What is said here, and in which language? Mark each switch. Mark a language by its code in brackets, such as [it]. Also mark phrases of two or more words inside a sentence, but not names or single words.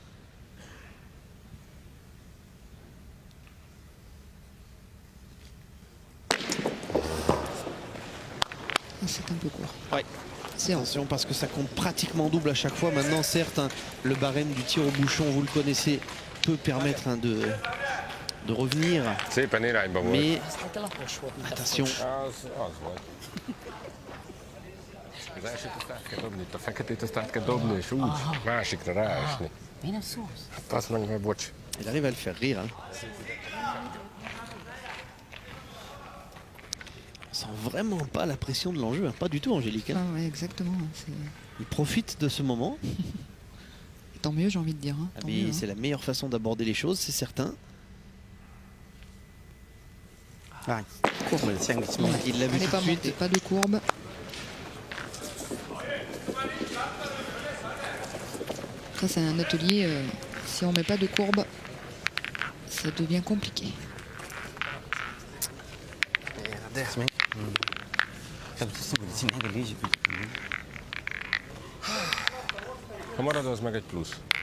[fr] C'est un peu court. Ouais. C'est en Attention parce que ça compte pratiquement double à chaque fois. Maintenant, certes, hein, le barème du tir au bouchon, vous le connaissez, peut permettre hein, de revenir. [hu] Szépen irányba volt. [fr] Mais attention, [hu] Az volt. Az elsőt azt át kell dobni, itt a feketét azt át kell dobni, és úgy másikra ráesni. Hát azt meg bocs. [fr] il arrive à le faire rire. Hein. On sent vraiment pas la pression de l'enjeu, hein. Pas du tout Angélique. Hein. Ah ouais, exactement. Il profite de ce moment. Tant mieux, j'ai envie de dire. Hein. Ah, Tant mais mieux, hein. c'est la meilleure façon d'aborder les choses, c'est certain. Il l'a vu Elle n'est tout pas de suite. montée, pas de courbe. Ça, c'est un atelier. Si on met pas de courbe, ça devient compliqué. [hu] Ha marad, az meg egy plusz.